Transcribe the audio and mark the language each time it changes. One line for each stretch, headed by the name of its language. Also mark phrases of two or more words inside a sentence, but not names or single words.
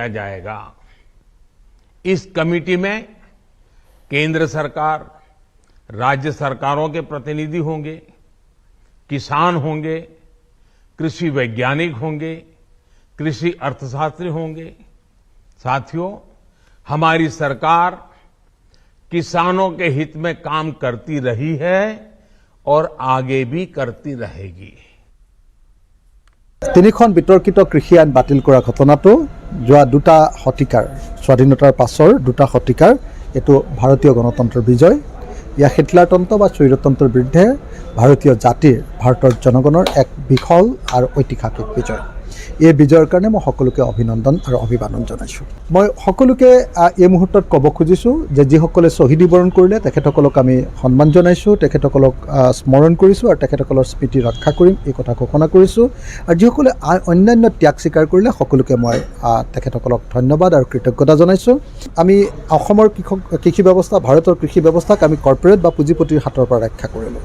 Hindi: जाएगा इस कमेटी में केंद्र सरकार राज्य सरकारों के प्रतिनिधि होंगे किसान होंगे कृषि वैज्ञानिक होंगे कृषि अर्थशास्त्री होंगे साथियों हमारी सरकार किसानों के हित में काम करती रही है और आगे भी करती रहेगी
Assamese: তিনিখন বিতৰ্কিত কৃষি আইন বাতিল কৰা ঘটনাটো যোৱা দুটা শতিকাৰ স্বাধীনতাৰ পাছৰ দুটা শতিকাৰ এটো ভাৰতীয় গণতন্ত্ৰৰ বিজয় ইয়া হিটলাৰতন্ত্ৰ বা স্বৈৰতন্ত্ৰৰ বিৰুদ্ধে ভাৰতীয় জাতিৰ ভাৰতৰ জনগণৰ এক বিফল আৰু ঐতিহাসিক বিজয় এই বিজয়ৰ কাৰণে মই সকলোকে অভিনন্দন আৰু অভিবাদন জনাইছোঁ মই সকলোকে এই মুহূৰ্তত ক'ব খুজিছোঁ যে যিসকলে শ্বহীদ বৰণ কৰিলে তেখেতসকলক আমি সন্মান জনাইছোঁ তেখেতসকলক স্মৰণ কৰিছোঁ আৰু তেখেতসকলৰ স্মৃতি ৰক্ষা কৰিম এই কথা ঘোষণা কৰিছোঁ আৰু যিসকলে অন্যান্য ত্যাগ স্বীকাৰ কৰিলে সকলোকে মই তেখেতসকলক ধন্যবাদ আৰু কৃতজ্ঞতা জনাইছোঁ আমি অসমৰ কৃষি ব্যৱস্থা ভাৰতৰ কৃষি ব্যৱস্থাক আমি কৰ্পৰেট বা পুঁজিপতিৰ হাতৰ পৰা ৰক্ষা কৰিলোঁ